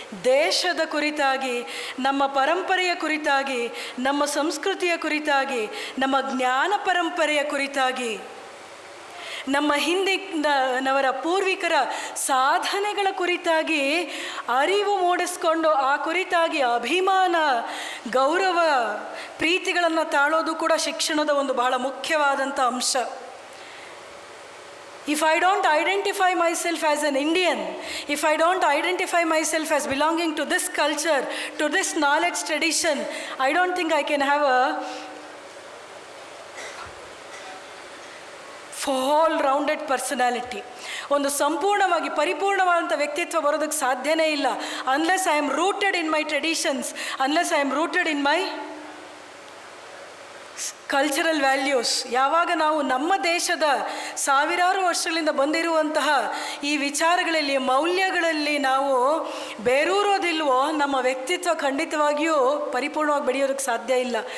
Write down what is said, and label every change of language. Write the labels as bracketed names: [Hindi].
[Kannada] ದೇಶದ ಕುರಿತಾಗಿ, ನಮ್ಮ ಪರಂಪರೆಯ ಕುರಿತಾಗಿ, ನಮ್ಮ ಸಂಸ್ಕೃತಿಯ ಕುರಿತಾಗಿ, ನಮ್ಮ ಜ್ಞಾನ ಪರಂಪರೆಯ ಕುರಿತಾಗಿ, ನಮ್ಮ ಹಿಂದಿನವರ ಪೂರ್ವಿಕರ ಸಾಧನೆಗಳ ಕುರಿತಾಗಿ ಅರಿವು ಮೂಡಿಸ್ಕೊಂಡು ಆ ಕುರಿತಾಗಿ ಅಭಿಮಾನ, ಗೌರವ, ಪ್ರೀತಿಗಳನ್ನು ತಾಳೋದು ಕೂಡ ಶಿಕ್ಷಣದ ಒಂದು ಬಹಳ ಮುಖ್ಯವಾದಂಥ ಅಂಶ. [English] If I don't identify myself as an Indian, if I don't identify myself as belonging to this culture, to this knowledge tradition, I don't think I can have a all rounded personality. [Kannada] ಒಂದು ಸಂಪೂರ್ಣವಾಗಿ ಪರಿಪೂರ್ಣವಾದಂಥ ವ್ಯಕ್ತಿತ್ವ ಬರೋದಕ್ಕೆ ಸಾಧ್ಯನೇ ಇಲ್ಲ [English] Unless I am rooted in my traditions, unless I am rooted in my cultural values. [Kannada] ಯಾವಾಗ ನಾವು ನಮ್ಮ ದೇಶದ ಸಾವಿರಾರು ವರ್ಷಗಳಿಂದ ಬಂದಿರುವಂತಹ ಈ ವಿಚಾರಗಳಲ್ಲಿ, ಮೌಲ್ಯಗಳಲ್ಲಿ ನಾವು ಬೇರೂರೋದಿಲ್ವೋ ನಮ್ಮ ವ್ಯಕ್ತಿತ್ವ ಖಂಡಿತವಾಗಿಯೂ ಪರಿಪೂರ್ಣವಾಗಿ ಬೆಳೆಯೋದಕ್ಕೆ ಸಾಧ್ಯ ಇಲ್ಲ.